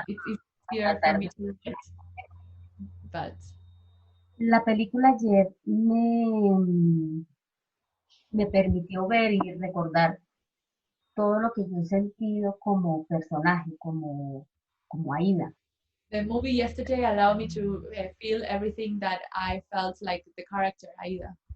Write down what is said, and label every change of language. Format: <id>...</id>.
<en>It's easier for me to write. But</en> <es>la película ayer me permitió ver y recordar todo lo que yo he sentido como personaje, como Aida.</es> <en>the movie yesterday allowed me to feel everything that I felt like the character Aida.</en>